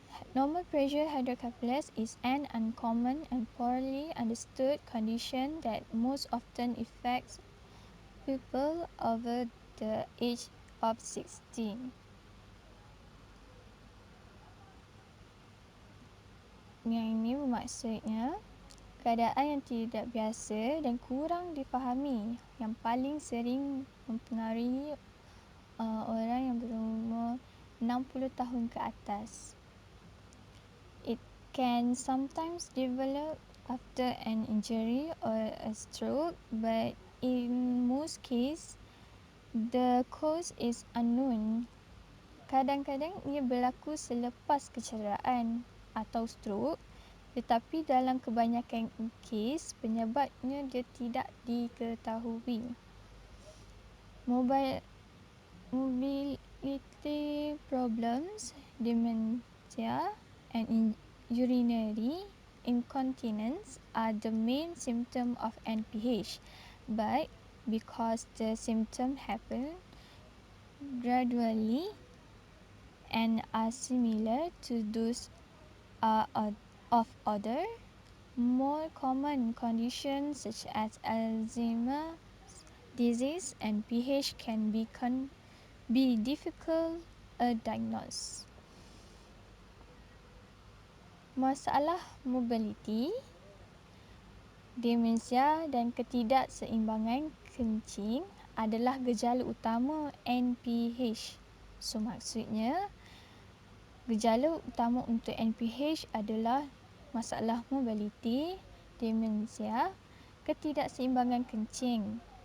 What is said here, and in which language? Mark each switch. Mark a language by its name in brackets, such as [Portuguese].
[English] Normal pressure hydrocephalus is an uncommon and poorly understood condition that most often affects people over the age of 16. [Malay] Yang ini bermaksudnya keadaan yang tidak biasa dan kurang difahami yang paling sering mempengaruhi orang yang berumur 60 tahun ke atas. [English] It can sometimes develop after an injury or a stroke, but in most cases, the cause is unknown. [Malay] Kadang-kadang ia berlaku selepas kecederaan atau stroke, tetapi dalam kebanyakan kes, penyebabnya dia tidak diketahui. [English] Mobility problems, dementia, and urinary incontinence are the main symptom of NPH, but because the symptoms happen gradually and are similar to those of other more common conditions such as Alzheimer's disease and PH can be difficult to diagnose. [Malay] Masalah mobility, demensia dan ketidakseimbangan kencing adalah gejala utama NPH. So maksudnya gejala utama untuk NPH adalah masalah mobility, demensia, ketidakseimbangan kencing.